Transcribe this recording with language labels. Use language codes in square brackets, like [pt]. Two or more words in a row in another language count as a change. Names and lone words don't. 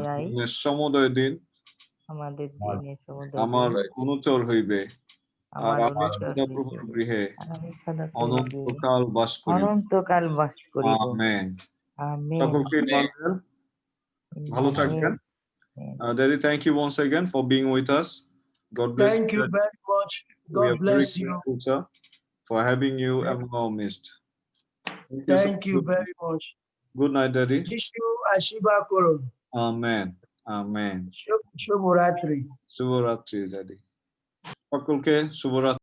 [bn] দয়ায় জীবনের সমুদয় দিন আমাদের দিনের সমুদয় আমার দিন অনুচর হইবে, আর আমার আমি অনুচর সদাপ্রভুর হইবে। গৃহে আর আমি সদা প্রভুর গৃহে অনন্তকাল বাস করিব। অনন্তকাল বাস করিব। আমেন। আমেন। সকলকে ইম্মানুয়েল, ভালো থাকবেন। [en] Daddy, thank you once again for being with us. God bless Thank you very much. We are God very bless you. grateful, sir, for having you among our midst. Thank you very much. Good night, Daddy. [bn] যীশু আশিবা করো. [en] Amen. Amen. [bn] Shubhoratri. Shubhoratri, Daddy. সকলকে শুভরাত্রি।